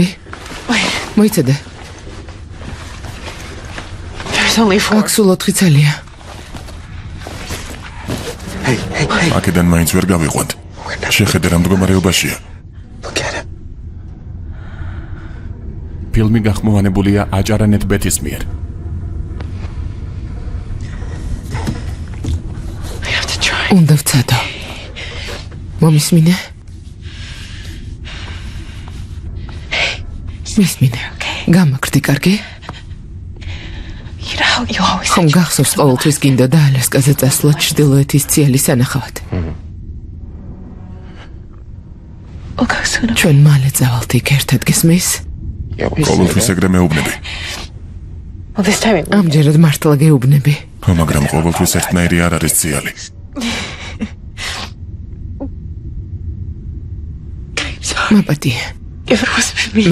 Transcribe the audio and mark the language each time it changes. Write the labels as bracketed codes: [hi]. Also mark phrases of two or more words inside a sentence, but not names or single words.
[ka] მოიცადე. [en] There's only 4. [ka] აქ სულ 4 ცელია. აქედან მაინც ვერ გავიყვანთ. შეხედე რა მდგომარეობაშია. [en] Look at him. [ka] ფილმი გახმოვანებულია აჭარანეთ ბეთის მიერ. [en] We have to try. [ka] უნდა ვცადო. მომისმინე? მისმინე. გამაგრდი, კარგი? [en] You know how you always [ka] ხომ გახსოვს ყოველთვის გინდოდა ალასკაზე წასვლა ჩრდილოეთის ციელის სანახავად? [en] We'll go soon. [ka] ჩვენ მალე წავალთ იქ ერთად, გესმის? ყოველთვის ეგრე მეუბნები. [en] Well, this time it [ka] ამჯერად მართლა გეუბნები. მაგრამ ყოველთვის ერთნაირი არ არის ციალი. მაპატია. [en] if it wasn't me.